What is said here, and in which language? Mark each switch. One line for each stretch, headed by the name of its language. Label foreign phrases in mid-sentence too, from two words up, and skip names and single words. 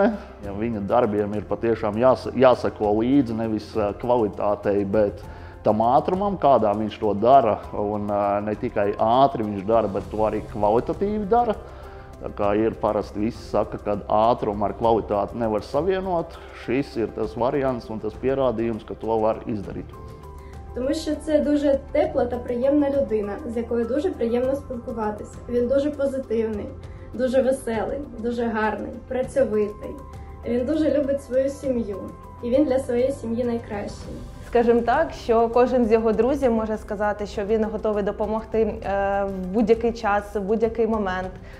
Latvian: Ja viņa darbiem ir patiešām jāseko līdzi nevis kvalitātei, bet tam ātrumam, kādā viņš to dara. Un ne tikai ātri viņš dara, bet to arī kvalitatīvi dara. Tā kā ir parasti visi saka, ka ātrumu ar kvalitāti nevar savienot. Šis ir tas variants un tas pierādījums, ka to var izdarīt.
Ukrainian: Тому що це дуже тепла та приємна людина, з якою дуже приємно спілкуватися. Він дуже позитивний, дуже веселий, дуже гарний, працьовитий. Він дуже любить свою сім'ю, і він для своєї сім'ї найкращий. Скажімо так, що кожен з його друзів може сказати, що він готовий допомогти в будь-який час, в будь-який момент.